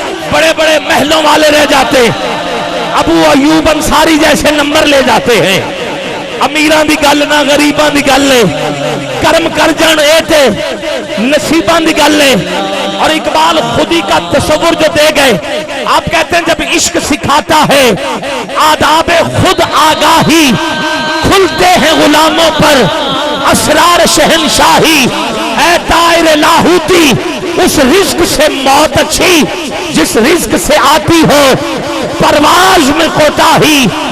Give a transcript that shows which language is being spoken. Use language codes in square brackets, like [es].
[ur] بڑے بڑے محلوں والے رہ جاتے، ابو ایوب انصاری جیسے نمبر لے جاتے ہیں. [pa] امیران دی گل نہ غریبان دی گل ہے. کرم کر جان اے تے نصیبان دی گل ہے. [ur] اور اقبال خودی کا تصور جو دے گئے. آپ کہتے ہیں جب عشق سکھاتا ہے آداب خود آگاہی، کھلتے ہیں غلاموں پر اسرار شہنشاہی. اے طائر لاہوتی اس رزق سے موت اچھی جس رزق سے آتی ہو پرواز میں کوتاہی.